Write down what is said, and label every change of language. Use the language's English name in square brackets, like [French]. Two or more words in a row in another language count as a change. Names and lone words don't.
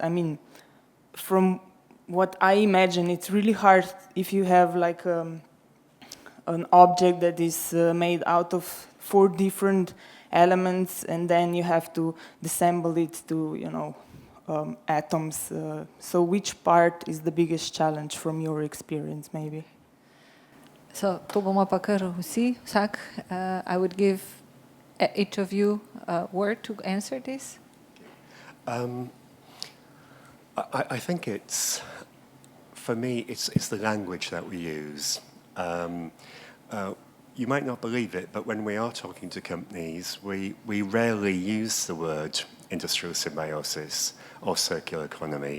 [English] I mean, from what I imagine, it's really hard if you have like an object that is made out of 4 different elements, and then you have to disassemble it to, you know, atoms. So which part is the biggest challenge from your experience, maybe? [Slovenian] So, to bomo pa kar vsi, vsak. [English] I would give each of you a word to answer this. I think it's, for me, it's the language that we use. You might not believe it, but when we are talking to companies, we rarely use the word industrial symbiosis or circular economy.